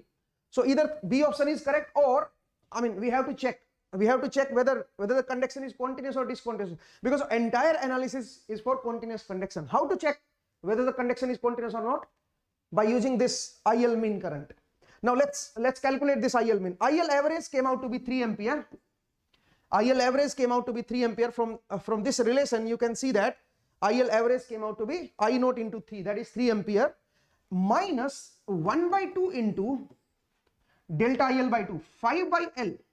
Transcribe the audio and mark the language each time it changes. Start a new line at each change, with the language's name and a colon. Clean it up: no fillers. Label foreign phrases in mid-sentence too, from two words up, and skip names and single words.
English: So either B option is correct, or I mean we have to check. We have to check whether the conduction is continuous or discontinuous, because entire analysis is for continuous conduction. How to check whether the conduction is continuous or not? By using this IL min current. Now let's calculate this IL min. IL average came out to be 3 ampere. IL average came out to be 3 ampere. From this relation you can see that IL average came out to be I naught into 3, that is 3 ampere, minus 1 by 2 into delta IL by 2, 5 by L.